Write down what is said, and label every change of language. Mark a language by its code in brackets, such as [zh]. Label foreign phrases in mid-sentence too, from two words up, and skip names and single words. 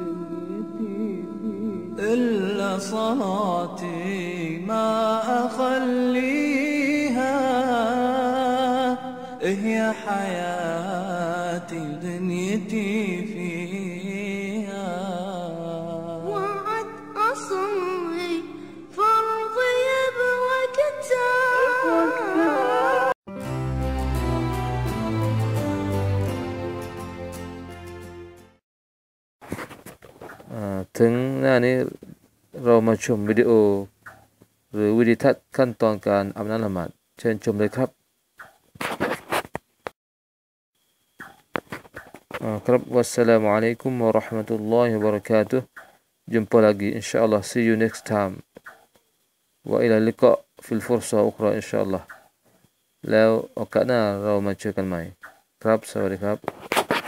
[ar] إلا صلاتي ما أخليها هي حياتي ودنيتي فيها وعد أصلي فرضي بوقتها [th] ถึงหน้านี้เรามาชมวิดีโอหรือวิดีทัศน์ขั้นตอนการอาบน้ำละหมาดเชิญชมเลยครับ ครับ [ar] والسلام عليكم ورحمة الله وبركاته [ms] jumpa lagi insyaallah [en] see you next time [ar] وإلى اللقاء في الفرصة الأخرى إن شاء الله [th] แล้วโอกาสหน้าเรามาเจอกันใหม่ครับสวัสดีครับ